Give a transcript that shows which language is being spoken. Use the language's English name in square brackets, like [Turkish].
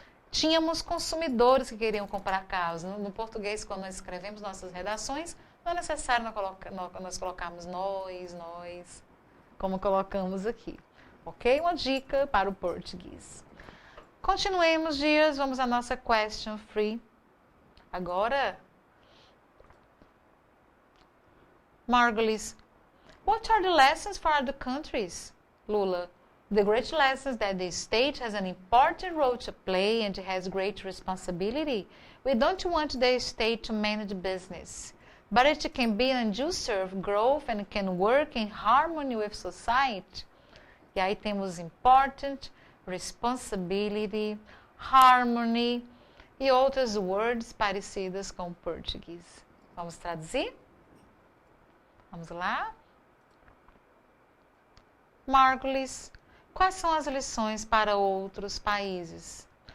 [Portuguese] Tínhamos consumidores que queriam comprar carros. No português, quando nós escrevemos nossas redações, não é necessário nós colocarmos nós, como colocamos aqui. Ok? Uma dica para o português. Continuemos, dias. Vamos à nossa [English] question free. Agora, Margulis, what are the lessons for other countries? Lula, the great lessons that the state has an important role to play and has great responsibility. We don't want the state to manage business, but it can be an inducer of growth and can work in harmony with society. [Portuguese] E aí temos [English] important, responsibility, harmony [Portuguese] e outras words parecidas com o português. Vamos traduzir? Vamos lá? Margulis, quais são as lições para outros países?